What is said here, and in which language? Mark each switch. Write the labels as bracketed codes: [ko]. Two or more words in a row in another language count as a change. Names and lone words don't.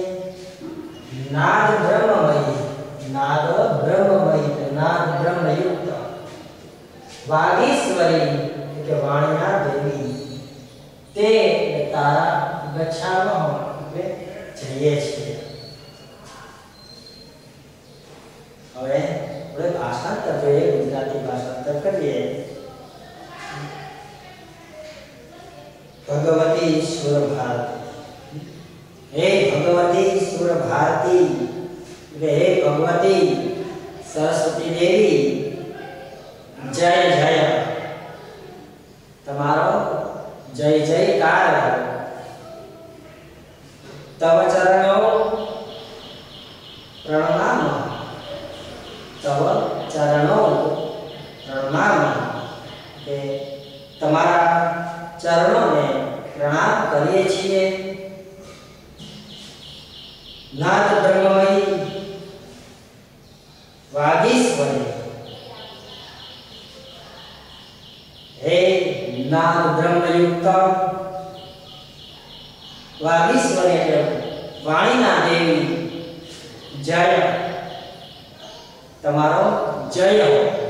[sa] નાદ બ્રહ્મમયી, નાદ બ્રહ્મમયી નાદ બ્રહ્મયુક્ત, વાગીશ્વરી [gu] એટલે વાણીના દેવી, તે તારા ગચ્છામઃ એટલે જઈએ છીએ। હવે આપણે ભાષાંતર જોઈએ, ગુજરાતી ભાષાંતર કરીએ। [sa] भगवती सुर भारती, हे भगवती सुर भारती हे भगवती सरस्वती देवी, [gu] જય જય તમારો જય જયકાર। [sa] तव चरणों प्रणमाम, तव चरणों प्रणमाम [gu] કે તમારા ચરણોને પ્રણામ કરીએ છીએ। [sa] नाथ ब्रह्ममयी वागीश्वरी, हे नाथ ब्रह्मयुक्त वागीश्वरी [gu] એટલે વાણીના દેવી, જય તમારો જય હો।